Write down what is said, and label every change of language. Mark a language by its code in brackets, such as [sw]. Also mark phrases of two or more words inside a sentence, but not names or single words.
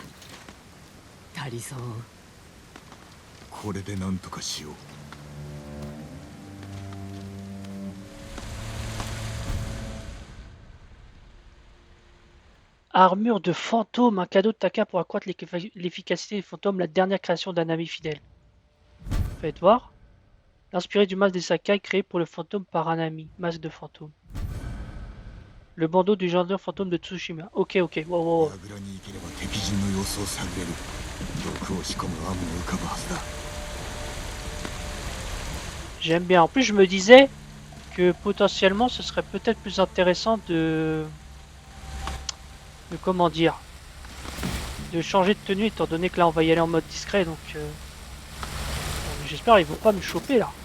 [ja] 足りそう。これで何とかしよう。 [fr] Armure de fantôme, un cadeau de Taka pour accroître l'efficacité des fantômes, la dernière création d'un ami fidèle. Faites voir. Inspiré du masque des Sakai créé pour le fantôme par un ami. Masque de fantôme. Le bandeau du jardin fantôme de Tsushima. Ok, ok. Wow, wow, wow. [ja] 櫓に行ければ敵陣の様子を探れる。毒を仕込む案も浮かぶはずだ。 [fr] J'aime bien. En plus, je me disais que potentiellement, ce serait peut-être plus intéressant de comment dire, de changer de tenue étant donné que là on va y aller en mode discret donc bon, j'espère qu'ils vont pas me choper là.